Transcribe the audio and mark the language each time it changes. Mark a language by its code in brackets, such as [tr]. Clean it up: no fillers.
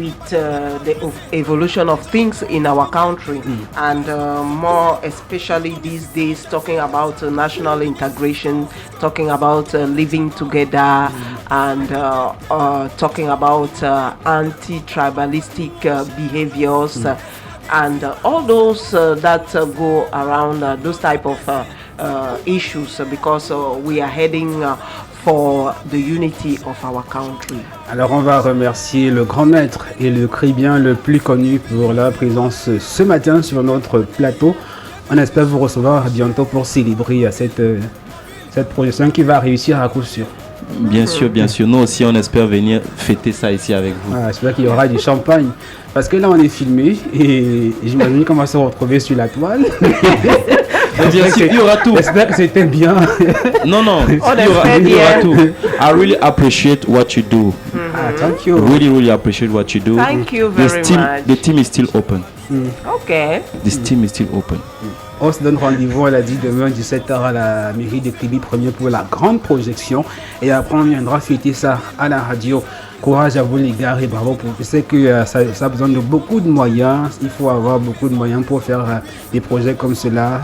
[en] the evolution of things in our country, and more especially these days, talking about national integration, talking about living together, and talking about anti-tribalistic behaviors, and all those that go around those type of issues, because we are heading for the unity of our country. [fr] Alors on va remercier le grand maître et le cribien le plus connu pour la présence ce matin sur notre plateau. On espère vous recevoir bientôt pour célébrer cette projection qui va réussir à coup sûr. Bien sûr, bien sûr. Nous aussi, on espère venir fêter ça ici avec vous. J'espère qu'il y aura du champagne. Parce que là, on est filmé et j'imagine qu'on va se retrouver sur la toile. Bien sûr, il y aura tout. J'espère que c'était bien. Non, il y aura tout. [en] I really appreciate what you do. Thank you. Really appreciate what you do. Thank you very much. The team is still open. Okay. This team is still open. [fr] On se donne rendez-vous, elle a dit, demain 17h à la mairie de Kribi premier pour la grande projection. Et après, on viendra fêter ça à la radio. Courage à vous les gars et bravo. Je sais que ça a besoin de beaucoup de moyens. Il faut avoir beaucoup de moyens pour faire des projets comme cela.